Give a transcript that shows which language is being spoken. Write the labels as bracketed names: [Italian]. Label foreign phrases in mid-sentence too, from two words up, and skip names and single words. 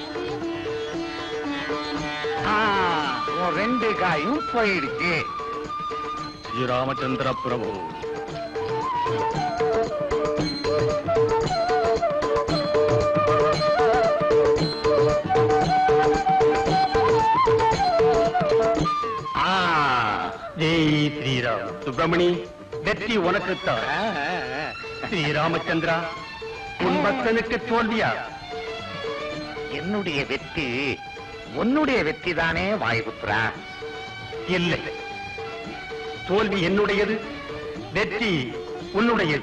[Tamil] ரெண்டு காயும் போயிடுச்சு. [Hindi] श्री रामचंद्र प्रभु. जय श्री राम. सुब्रमणि, [Tamil] வெற்றி உனக்குத்தான். ஸ்ரீ ராமச்சந்திரா, உன் பக்தனுக்கு தோல்வியா? என்னுடைய வெற்றி உன்னுடைய வெற்றி தானே வாயுபுத்திரா? இல்லை, தோல்வி என்னுடையது, வெற்றி உன்னுடையது.